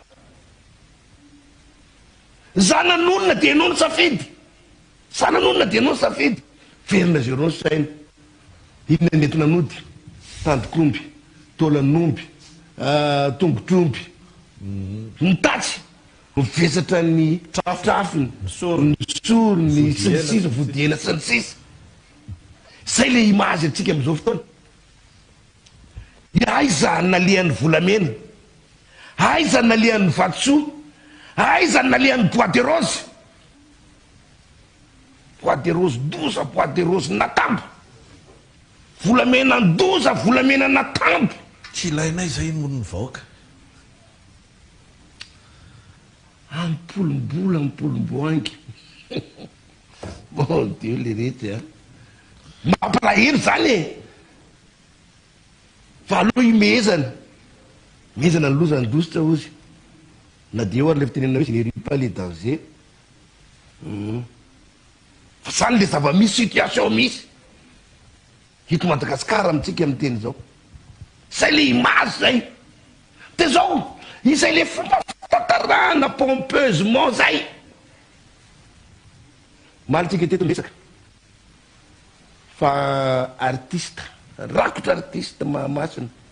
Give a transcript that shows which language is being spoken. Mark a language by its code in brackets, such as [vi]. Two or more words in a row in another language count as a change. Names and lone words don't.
[mg] zanan'olona dia ianao ny safidy zanan'olona dia ianao ny safidy verina zereo ny saina inona nentinanody tandokomby tolan'omby tongotromby mitatsy mivesatra ny trafony ny sorony sy ny sisa vodiena sy ny sisa. Zay le image atsika am'izao fotoana. Aiza nalian'ny volamena, aiza nalian'ny vatosoa, aiza nalian'ny [fr] bois de rose, bois de rose [mg] doza [fr] bois de rose [mg] natambo, volamena ndoza volamena natambo. tsy ilainay zay mono ny vahoaka ampolombola ampolomboangy [fr] bon Dieu [mg] le rehetra mampalahelo zany e. Fa aloha imezana mezana ny loza ndositra ozy na dia eo ary le fitenenina hoe [fr] je ne ris pas les dangers [mg] fa zany le zava-misy situation misy hito Madagasikara amitsika amin'ny teny zao. Zay le image zay de zao izay le fomba fitantarana pompeusement zay malitsika teto miresaka fa artiste rakotra artiste mahamasina